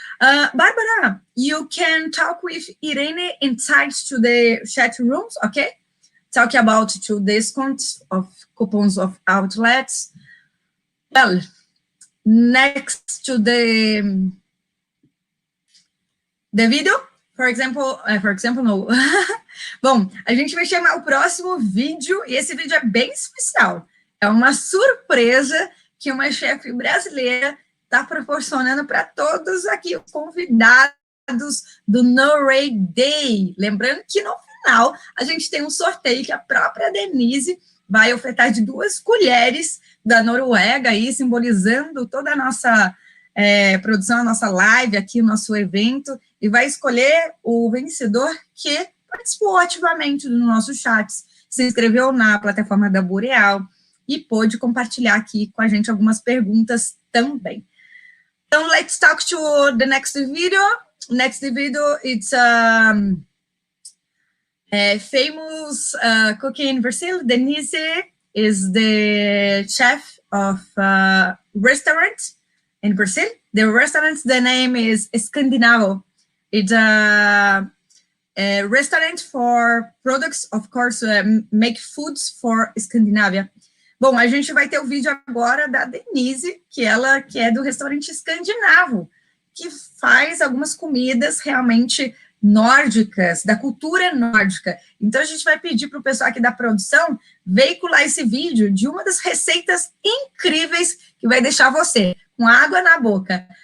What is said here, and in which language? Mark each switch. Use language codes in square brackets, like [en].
[en] Barbara, you can talk with Irene inside to the chat rooms, okay? Talk about 2 discounts of coupons of outlets. Well, next to the video, for example, no. [pt] Bom, a gente vai chamar o próximo vídeo, e esse vídeo é bem especial. É uma surpresa que uma chefe brasileira está proporcionando para todos aqui os convidados do Norway Day. Lembrando que no final a gente tem um sorteio que a própria Denise vai ofertar de 2 colheres da Noruega, aí, simbolizando toda a nossa produção, a nossa live aqui, o nosso evento, e vai escolher o vencedor que participou ativamente dos nossos chats, se inscreveu na plataforma da Boreal e pôde compartilhar aqui com a gente algumas perguntas também. Então, [en] let's talk to the next video. Next video, it's a famous cookie in Brazil. Denise is the chef of a restaurant in Brazil. The restaurant, the name is Scandinavo. It's a restaurant for products, of course, make foods for Scandinavia. [pt] Bom, a gente vai ter o vídeo agora da Denise, que é do restaurante Escandinavo, que faz algumas comidas realmente nórdicas, da cultura nórdica. Então, a gente vai pedir para o pessoal aqui da produção veicular esse vídeo de uma das receitas incríveis que vai deixar você com água na boca.